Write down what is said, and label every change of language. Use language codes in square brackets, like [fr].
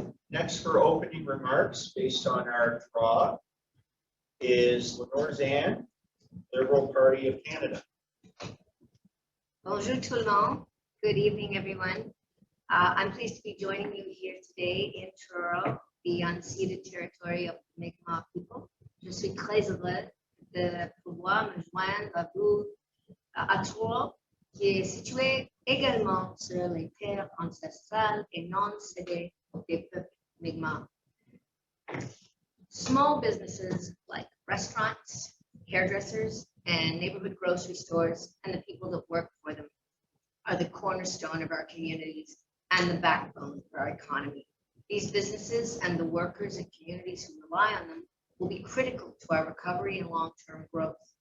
[en] Next for opening remarks based on our draw is Lenore Zann, Liberal Party of Canada. [fr] Bonjour tout le monde. [en] Good evening, everyone. I'm pleased to be joining you here today in Truro, the unceded territory of the Mi'kmaq people. [fr] Je suis très heureux de pouvoir me joindre à vous à Truro, qui est situé également sur les terres ancestrales et non cédées des peuples Mi'kmaq. [en] Small businesses like restaurants, hairdressers, and neighborhood grocery stores, and the people that work for them are the cornerstone of our communities and the backbone of our economy. These businesses and the workers and communities who rely on them will be critical to our recovery and long-term growth.